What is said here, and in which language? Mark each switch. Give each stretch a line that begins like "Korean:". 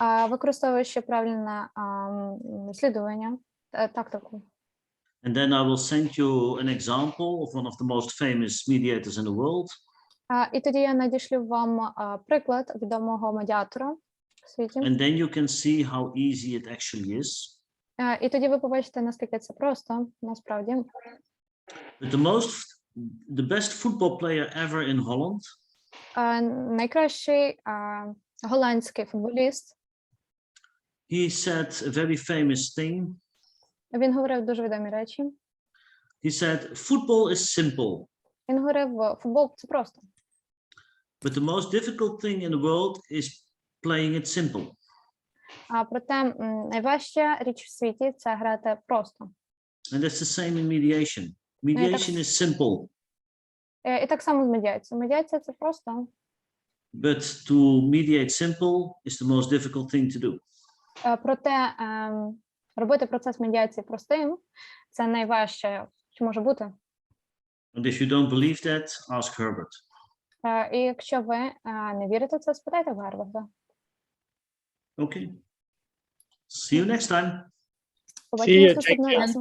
Ukrainian: Використовуючи правильне слідування, тактику.
English: And then I will send you an example of one of the most famous mediators in the world.
Ukrainian: І тоді я надішлю вам приклад відомого медіатора в світі.
English: And then you can see how easy it actually is.
Ukrainian: І тоді ви побачите, наскільки це просто, насправді.
English: But the best football player ever in Holland.
Ukrainian: Найкращий голландський футболіст.
English: He said a very famous thing.
Ukrainian: Він говорив дуже відомі речі.
English: He said, football is simple.
Ukrainian: Він говорив, футбол це просто.
English: But the most difficult thing in the world is playing it simple.
Ukrainian: Проте найважча річ в світі це грати просто.
English: And that's the same in mediation. Mediation is simple.
Ukrainian: І так само з медіацією. Медіація це просто.
English: But to mediate simple is the most difficult thing to do.
Ukrainian: Проте робити процес медіації простим це найважче, що може бути.
English: And if you don't believe that, ask Herbert.
Ukrainian: І якщо ви не вірите в це, спитайте в Герберта.
English: Okay. See you next time.
Ukrainian: Побачимось наступного разу.